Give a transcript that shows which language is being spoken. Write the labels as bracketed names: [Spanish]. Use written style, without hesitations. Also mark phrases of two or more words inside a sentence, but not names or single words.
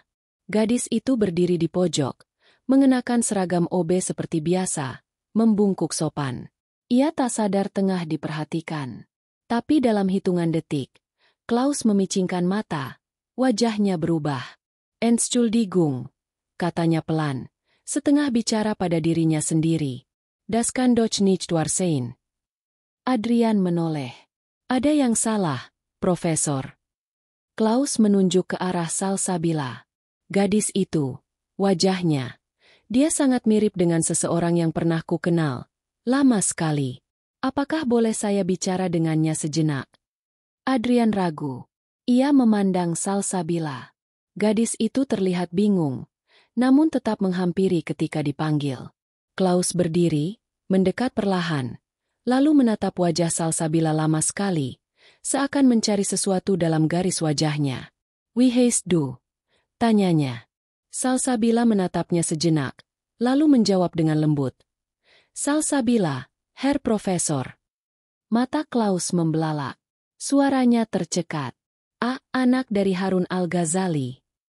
[Indonesian] Gadis itu berdiri di pojok, mengenakan seragam OB seperti biasa, membungkuk sopan. Ia tak sadar tengah diperhatikan. Tapi dalam hitungan detik, Klaus memicingkan mata, wajahnya berubah. Entschuldigung, katanya pelan, setengah bicara pada dirinya sendiri. [German] Das kann doch nicht wahr sein. [Indonesian] Adrian menoleh. Ada yang salah, Profesor. Klaus menunjuk ke arah Salsabila. Gadis itu, wajahnya. Dia sangat mirip dengan seseorang yang pernah ku kenal. Lama sekali. Apakah boleh saya bicara dengannya sejenak? Adrian ragu. Ia memandang Salsabila. Gadis itu terlihat bingung, namun tetap menghampiri ketika dipanggil. Klaus berdiri, mendekat perlahan, lalu menatap wajah Salsabila lama sekali, seakan mencari sesuatu dalam garis wajahnya. [German] Wie heißt du? [Indonesian] Tanyanya. Salsabila menatapnya sejenak, lalu menjawab dengan lembut. Salsabila, Herr Profesor. Mata Klaus membelalak. Suaranya tercekat. Anak dari Harun Al-Ghazali.